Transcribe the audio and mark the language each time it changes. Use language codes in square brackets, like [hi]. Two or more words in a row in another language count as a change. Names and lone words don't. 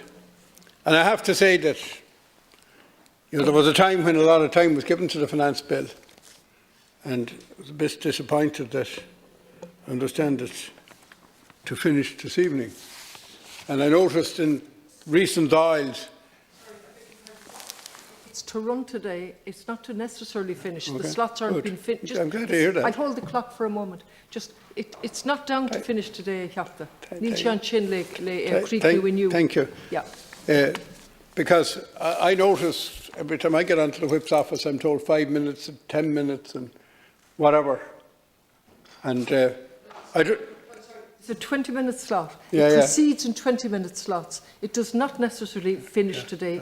[en] And I have to say that there was a time when a lot of time was given to the finance bill, and I was a bit disappointed that I understand it's to finish this evening. And I noticed in recent Dáils, it's to run today. It's not to necessarily finish. Okay. The slots aren't been finished. I'm glad to hear that. I'll hold the clock for a moment. It's not down to finish today, Captain. Níl sean chin le creek. Thank you. Yeah. Because I notice every time I get onto the whip's office, I'm told 5 minutes and 10 minutes and whatever. And It's a 20-minute slot. Yeah, it proceeds in 20-minute slots. It does not necessarily finish today.